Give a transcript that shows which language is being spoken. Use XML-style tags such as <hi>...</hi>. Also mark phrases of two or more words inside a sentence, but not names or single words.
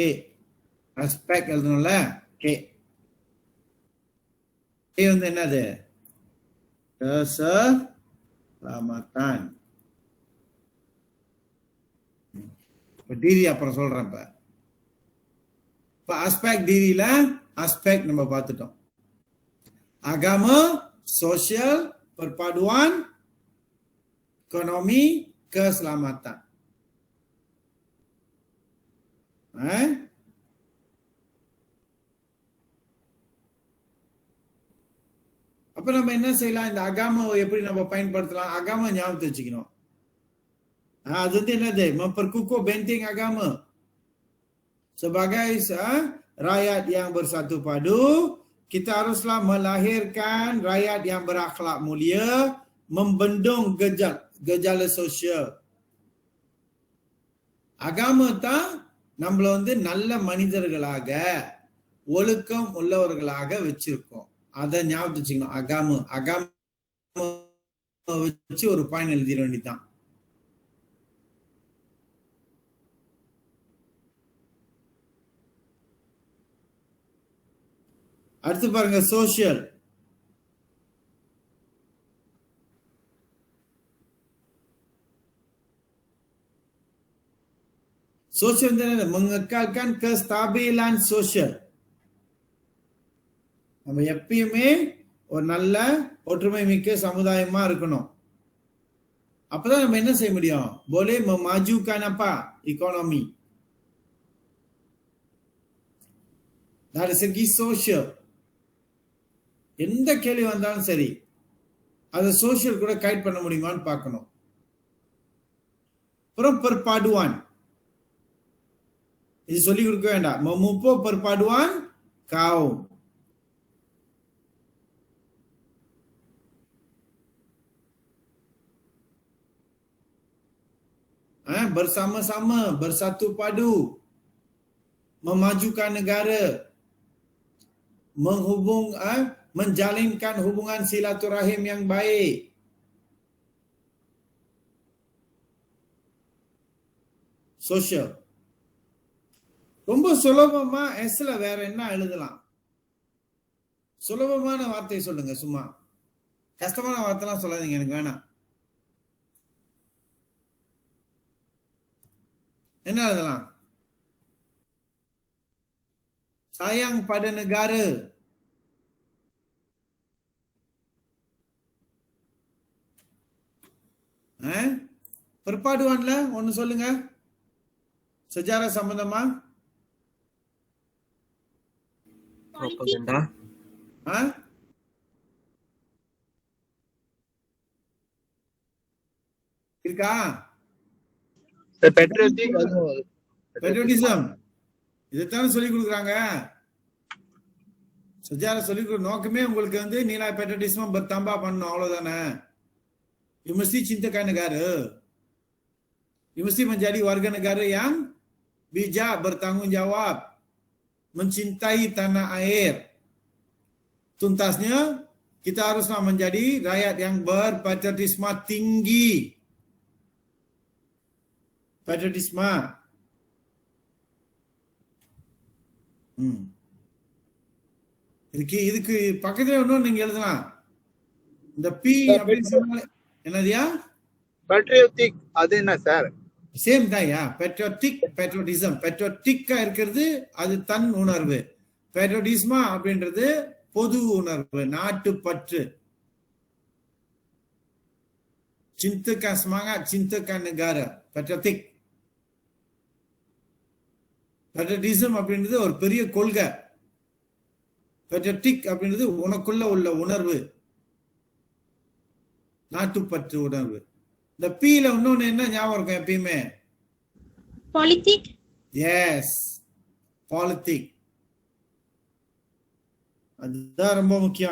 <ta>அஸ்பெக்ட் எழுதணும்ல? K. K வந்து என்னது?</ta> <ms>keselamatan.</ms> <ta>டிகிரி அப்புறம் சொல்றேன். இப்ப aspek டிகிரியில aspek நம்ம பார்த்துட்டோம்.</ta> <ms>Agama, sosial, perpaduan, ekonomi, keselamatan.</ms> <ta>அப்ப நம்ம என்ன செய்யலாம்? இந்த அகாமாவை எப்படி நம்ம பயன்படுத்தலாம்? அகாமா ஞாபகத்தை வச்சுக்கணும். அது வந்து என்னது?</ta> <ms>Memperkukuh benteng agama sebagai rakyat yang bersatu padu. Kita haruslah melahirkan rakyat yang berakhlak mulia, membendung gejala sosial.</ms> <ta>அகாமா தான் நம்மள வந்து நல்ல மனிதர்களாக ஒழுக்கம் உள்ளவர்களாக வச்சிருக்கோம். அதை ஞாபகம் வச்சுக்கணும். அகாமா வச்சு ஒரு பாயிண்ட் எழுதிட வேண்டியதுதான். அடுத்து பாருங்க சோசியல்.</ta> <ms>Sosial mengekalkan kestabilan sosial.</ms> <ta>நம்ம எப்பயுமே ஒரு நல்ல ஒற்றுமை மிக்க சமுதாயமா இருக்கணும். அப்பதான் நம்ம என்ன செய்ய முடியும்?</ta> <ms>boleh memajukan apa? Ekonomi. dari segi sosial</ms> <ta>எந்த கேள்வி வந்தாலும் சரி அதை சோசியல் கூட கைட் பண்ண முடியுமான்னு பார்க்கணும். அப்புறம் perpaduan. இது சொல்லி கொடுக்க வேண்டாம்.</ta> <ms>memupuk perpaduan kaum. Bersama-sama, bersatu padu, memajukan negara, menjalinkan hubungan silaturahim yang baik. Sosial.</ms> <ta>ரொம்ப சுலபமா எஸ்ல வேற என்ன எழுதலாம்? சுலபமான வார்த்தை சொல்லுங்க. சும்மா கஷ்டமான வார்த்தைலாம் சொல்லாதீங்க, எனக்கு வேணாம். என்ன எழுதலாம்?</ta> <ms>sayang pada negara.</ms> <ta>perpaduanல ஒன்னு சொல்லுங்க. sejarah சம்பந்தமா? Propaganda. இருக்கா? Patriotism. இதைத்தானே சொல்லி கொடுக்குறாங்க. sejarah சொல்லி கொடுக்குற நோக்கமே உங்களுக்கு வந்து</ta> <ms>nilai patriotism bertambah</ms> <ta>பண்ணணும், அவ்வளவுதானே.</ta> <en>You</en> <ms>mesti cintakan negara. You mesti menjadi warga negara yang bijak, bertanggung jawab, mencintai tanah air. Tuntasnya, kita haruslah menjadi rakyat yang berpatriotisme tinggi. patriotisma.</ms> <ta>இதுக்கு பக்கத்துல இன்னும் நீங்க எழுதலாம். இந்த பி அப்படின்னு சொன்னாலே என்னதுயா? பேட்ரியோட்டிக் அது என்ன சார்? சேம் தான்யா.</ta> <en>patriotic, patriotism.</en> <ta>பேட்ரியோட்டிக்கா இருக்கிறது அது தன் உணர்வு. பேட்ரியோட்டிஸ்மா அப்படின்றது பொது உணர்வு, நாட்டுப்பற்று.</ta> <ms>Cintakan semangat, cintakan negara.</ms> <en>Patriotic. Patriotism</en> <ta>அப்படின்றது ஒரு பெரிய கொள்கை. Patriotic அப்படின்றது உனக்குள்ள உள்ள உணர்வு, நாட்டுப்பற்று உணர்வு. இந்த பீல இன்னொன்னு என்ன ஞாபகம் இருக்கும் எப்பயுமே? Politic. எஸ், பாலிட்டிக். அதுதான் ரொம்ப முக்கியம்.</ta>